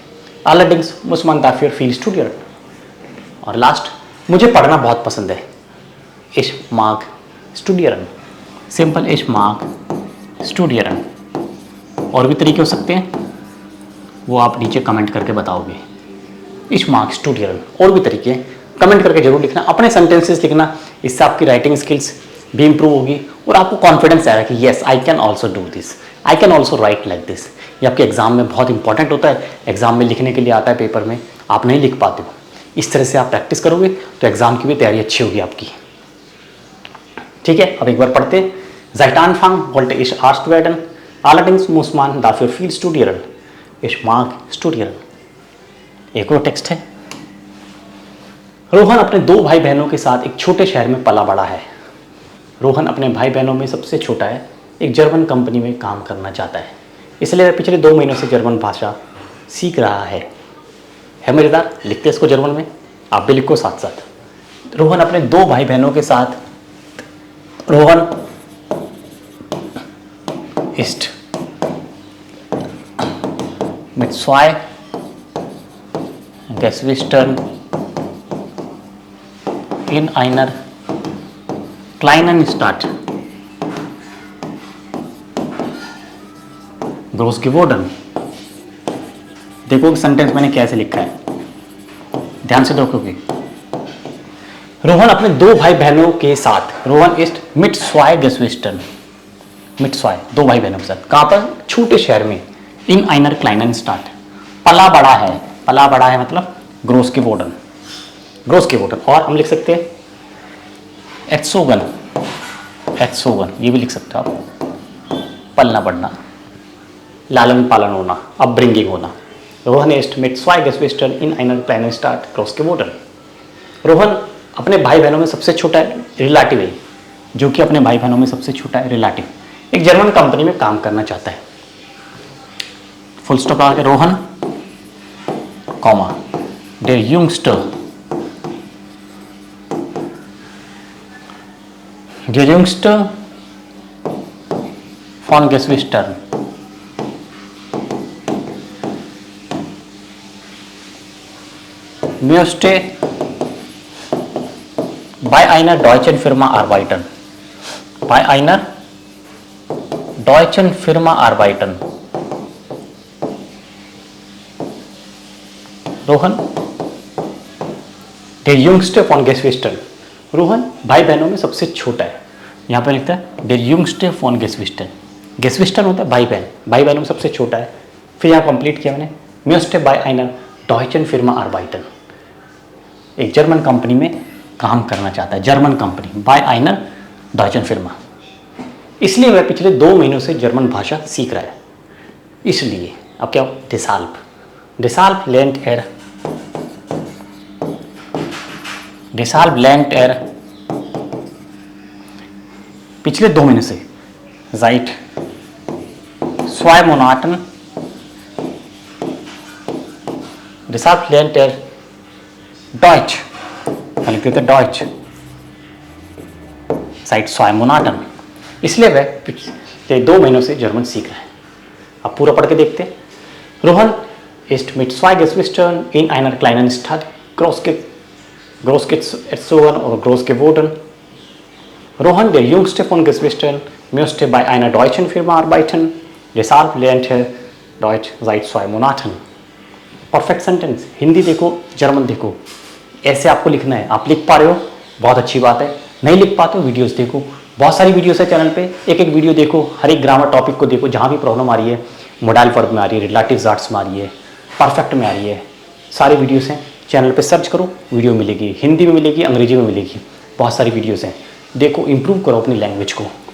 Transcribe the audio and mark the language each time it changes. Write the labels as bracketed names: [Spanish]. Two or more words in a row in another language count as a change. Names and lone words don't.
[German] allerdings muss man dafür viel studieren। [Hindi] और लास्ट, मुझे पढ़ना बहुत पसंद है, [German] ich mag studieren। सिंपल, ich mag studieren। [Hindi] और भी तरीके हो सकते हैं, वो आप नीचे कमेंट करके बताओगे। [German] ich mag studieren, [Hindi] और भी तरीके हैं, कमेंट करके जरूर लिखना, अपने सेंटेंसेस लिखना, इससे आपकी [English] writing skills [Hindi] भी इंप्रूव होगी और आपको कॉन्फिडेंस आएगा कि [English] yes I can also do this, I can also write like this. [Hindi] ये आपके एग्जाम में बहुत इंपॉर्टेंट होता है, एग्जाम में लिखने के लिए आता है, पेपर में आप नहीं लिख पाते हो। इस तरह से आप प्रैक्टिस करोगे तो एग्जाम की भी तैयारी अच्छी होगी आपकी। ठीक है, अब एक बार पढ़ते हैं। [German] Zeit Anfang wollte ich Arzt werden, allerdings muss man dafür viel studieren। Ich mag studieren। [Hindi] एक और टेक्स्ट है। रोहन अपने 2 भाई बहनों के साथ एक छोटे शहर में पला बड़ा है। रोहन अपने भाई बहनों में सबसे छोटा है, एक जर्मन कंपनी में काम करना चाहता है, इसलिए वह पिछले 2 महीनों से जर्मन भाषा सीख रहा है मजेदार। लिखते इसको जर्मन में, आप भी लिखो साथ साथ। रोहन अपने 2 भाई बहनों के साथ, [German] रोहन ist mit 2 Geschwistern in einer kleinen Stadt groß geworden। [Hindi] देखो सेंटेंस मैंने कैसे लिखा है, ध्यान से देखोगे। रोहन अपने 2 भाई बहनों के साथ, रोहन [German] ist mit 2 Geschwistern, mit 2 [Hindi] 2 भाई बहनों के साथ, कहाँ पर? छोटे शहर में, [German] in einer kleinen Stadt। [Hindi] पला बड़ा है मतलब [German] groß geworden, [Hindi] और हम लिख सकते हैं erzogen, ये भी लिख सकते हो आप, पलना बढ़ना, लालन पालन होना, अपब्रिंगिंग होना। [German] रोहन ist mit 2 Geschwistern in einer kleinen Stadt groß geworden। [Hindi] रोहन अपने भाई बहनों में सबसे छोटा है, रिलेटिव है, जो कि अपने भाई बहनों में सबसे छोटा है, रिलेटिव, एक जर्मन कंपनी में काम करना चाहता है। [English] full stop [German] आगे, रोहन कॉमा der jüngste von Geschwistern möchte bei einer deutschen Firma arbeiten। bei einer deutschen Firma arbeiten। रोहन der jüngste von Geschwistern, [Hindi] रोहन भाई बहनों में सबसे छोटा है। यहाँ पर लिखता है [German] der jüngste von Geschwistern, Geschwistern [Hindi] होता है भाई बहनों में सबसे छोटा है। फिर यहाँ कंप्लीट किया मैंने, [German] möchte bei einer deutschen Firma arbeiten, [Hindi] एक जर्मन कंपनी में काम करना चाहता है, जर्मन कंपनी, [German] bei einer deutschen Firma। [Hindi] इसलिए वह पिछले 2 महीनों से जर्मन भाषा सीख रहा है, इसलिए। अब क्या हो, [German] deshalb lernt er [Hindi] पिछले 2 महीने से, [German] seit 2 Monaten, deshalb lernt er Deutsch, [Hindi] लिखते थे [German] Deutsch, seit 2 Monaten, [Hindi] इसलिए वह पिछले 2 महीनों से जर्मन सीख रहा है। अब पूरा पढ़ के देखते हैं। [German] रोहन ist mit 2 Geschwistern in einer kleinen Stadt großgezogen oder groß geworden। Rohan, der jüngste von Geschwistern, möchte bei einer deutschen Firma arbeiten, deshalb lernt er Deutsch seit 2 Monaten। [English] perfect sentence, [Hindi] हिंदी देखो, जर्मन देखो, ऐसे आपको लिखना है। आप लिख पा रहे हो, बहुत अच्छी बात है। नहीं लिख पाते हो, वीडियोस देखो, बहुत सारी वीडियोस है चैनल पे, एक एक वीडियो देखो, हर एक [English] grammar topic [Hindi] को देखो, जहाँ भी प्रॉब्लम आ रही है, [English] modal verb [Hindi] में आ रही है, रिलेटिव आर्ट्स में आ रही है, परफेक्ट में आ रही है, सारी वीडियोस हैं चैनल पे, सर्च करो वीडियो मिलेगी, हिंदी में मिलेगी, अंग्रेजी में मिलेगी, बहुत सारी वीडियोस हैं, देखो, इंप्रूव करो अपनी लैंग्वेज को।